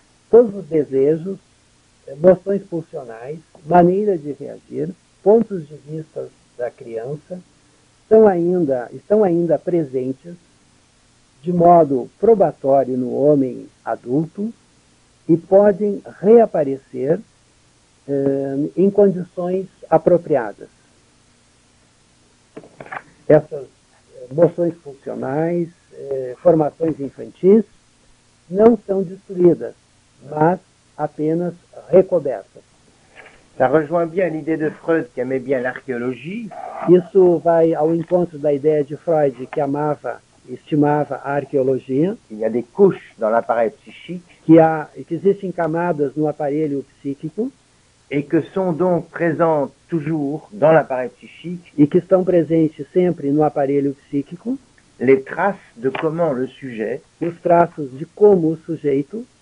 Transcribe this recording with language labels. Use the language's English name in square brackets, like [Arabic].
[Portuguese] Todos os desejos, noções pulsionais, maneira de reagir, pontos de vista da criança estão ainda presentes de modo probatório no homem adulto e podem reaparecer em condições apropriadas. Essas noções funcionais, formações infantis, não são destruídas, mas apenas recobertas. [French] Ça rejoint bien l'idée de Freud qui aimait bien l'archéologie. [Portuguese] Isso vai ao encontro da ideia de Freud, que amava e estimava a arqueologia. [French] Il y a des couches dans l'appareil psychique. [Portuguese] Que existem camadas no aparelho psíquico. [French] Et que sont donc présentes toujours dans l'appareil psychique. [Portuguese] E que estão presentes sempre no aparelho psíquico. [French] Les traces de comment le sujet. [Portuguese] Os traços de como o sujeito.